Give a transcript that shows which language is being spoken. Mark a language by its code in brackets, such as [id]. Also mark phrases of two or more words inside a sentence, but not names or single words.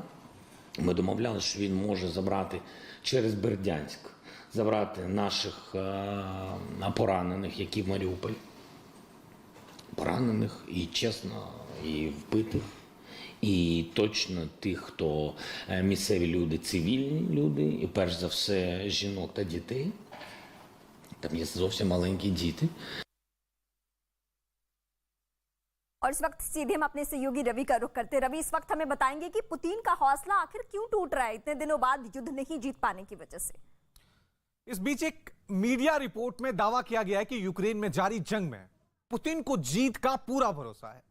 [uk] Ми домовлялися, що він може забрати через Бердянськ, забрати наших поранених, які в Маріуполі. Поранених і, чесно, і вбитих. І точно тих, хто місцеві люди, цивільні люди, і перш за все жінок та дітей. Там є зовсім маленькі діти. [hi] और इस वक्त सीधे हम अपने सहयोगी रवि का रुख करते हैं। रवि, इस वक्त हमें बताएंगे कि पुतिन का हौसला आखिर क्यों टूट रहा है इतने दिनों बाद युद्ध नहीं जीत पाने की वजह से। इस बीच एक मीडिया रिपोर्ट में दावा किया गया है कि यूक्रेन में जारी जंग में पुतिन को जीत का पूरा भरोसा है।